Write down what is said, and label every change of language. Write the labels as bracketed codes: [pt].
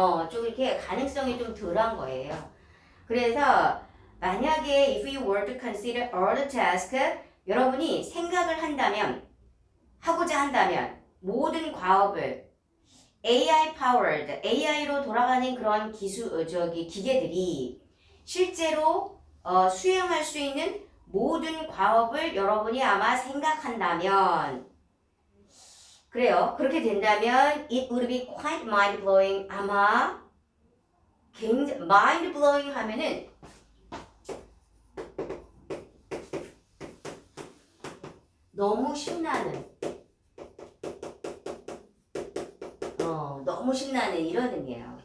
[ko] 좀 이렇게 가능성이 좀 덜한 거예요. 그래서 만약에 [en] if you were to consider all the tasks [ko] 여러분이 생각을 한다면 하고자 한다면 모든 과업을 AI powered AI로 돌아가는 그런 기계들이 실제로 수행할 수 있는 모든 과업을 여러분이 아마 생각한다면 그래요. 그렇게 된다면 [en] it would be quite mind-blowing. [ko] 아마 굉장히 mind-blowing 하면은 너무 신나는 너무 신나는 이런 의미예요.